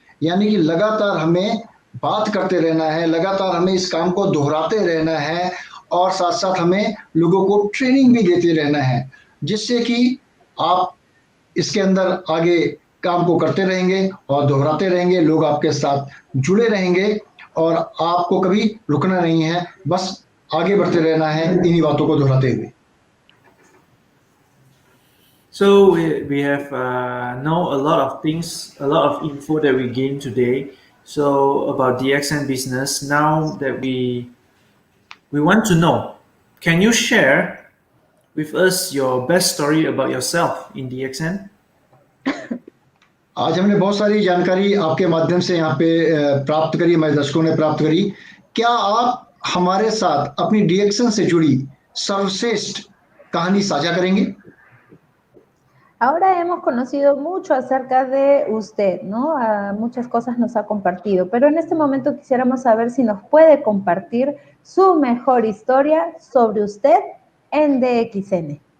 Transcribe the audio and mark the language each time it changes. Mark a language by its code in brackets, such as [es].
[hi] यानी कि लगातार हमें बात करते रहना है, लगातार हमें इस काम को दोहराते रहना है, और साथ साथ हमें लोगों को ट्रेनिंग भी देते रहना है, जिससे कि आप इसके अंदर आगे काम को करते रहेंगे और दोहराते रहेंगे, लोग आपके साथ जुड़े रहेंगे, और आपको कभी रुकना नहीं है। बस आगे बढ़ते रहना है इन्हीं बातों को दोहराते हुए। [en] So we have know a lot of things, a lot of info that we gained today. So about DXN business. Now that we want to know, can you share with us your best story about yourself in DXN? [hi] आज हमने बहुत सारी जानकारी आपके माध्यम से यहाँ पे प्राप्त करी, हमारे दर्शकों ने प्राप्त करी। क्या आप हमारे साथ अपनी डीएक्शन से जुड़ी सर्वश्रेष्ठ कहानी साझा करेंगे? [es] Ahora hemos conocido mucho acerca de usted, ¿no? Muchas cosas nos ha compartido, pero en este momento quisiéramos saber si nos puede compartir su mejor historia sobre usted en DXN.